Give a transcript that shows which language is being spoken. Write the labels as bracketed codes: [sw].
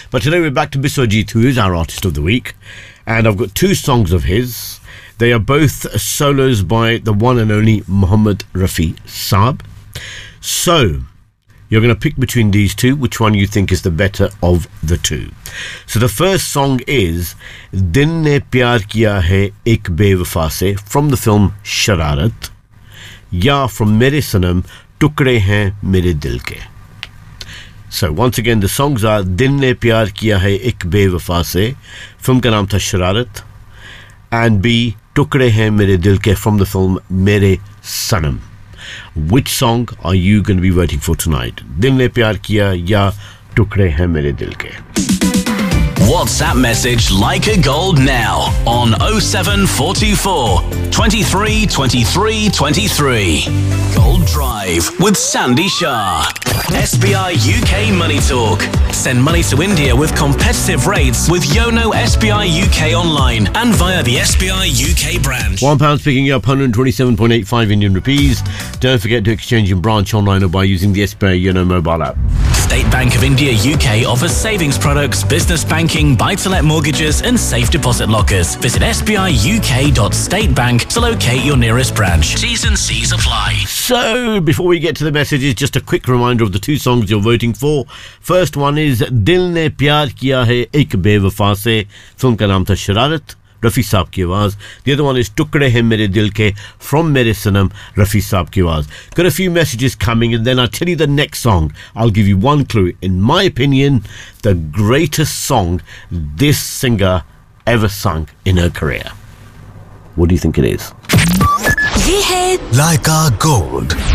[en] But today we're back to Biswajit, who is our Artist of the Week. And I've got two songs of his. They are both solos by the one and only Mohammed Rafi Saab. So, you're going to pick between these two, which one you think is the better of the two. So the first song is दिन ने प्यार किया है एक बेवफ़ा से from the film Shararat, या from Mere Sanam टुकड़े हैं मेरे दिल के. So once again, the songs are दिन ने प्यार किया है एक बेवफ़ा से, फ़िल्म का नाम था शरारत, and B, टुकड़े हैं मेरे दिल के from the film Mere Sanam. Which song are you going to be voting for tonight? [hi] दिल ने प्यार किया या टुकड़े हैं मेरे दिल के? [en] WhatsApp message Like a Gold now on 0744-232323. Gold Drive with Sandy Shah. SBI UK Money Talk. Send money to India with competitive rates with Yono SBI UK online and via the SBI UK branch. £1 picking up 127.85 Indian rupees. Don't forget to exchange in branch online or by using the SBI Yono mobile app. State Bank of India UK offers savings products, business banking, buy-to-let mortgages and safe deposit lockers. Visit sbiuk.statebank to locate your nearest branch. T's and C's apply. So, before we get to the messages, just a quick reminder of the two songs you're voting for. First one is दिल ने प्यार किया है एक बेवफ़ा से, film का नाम था शरारत, रफ़ी साब की आवाज़. The other one is टुकड़े हैं मेरे दिल के from मेरे सनम, रफ़ी साब की आवाज़. Got a few messages coming and then I'll tell you the next song. I'll give you one clue. In my opinion, the greatest song this singer ever sung in her career. What do you think it is? Like a Gold.